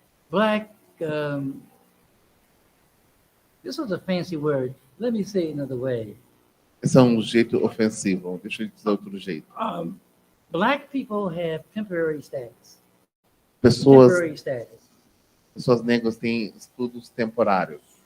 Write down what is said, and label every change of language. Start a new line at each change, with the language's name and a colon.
English: Black, this was a fancy word. Let me say it another way.
Portuguese: Esse é um jeito ofensivo. Deixa eu dizer outro jeito.
English: Black people have temporary status.
Portuguese: Pessoas negras têm estudos temporários.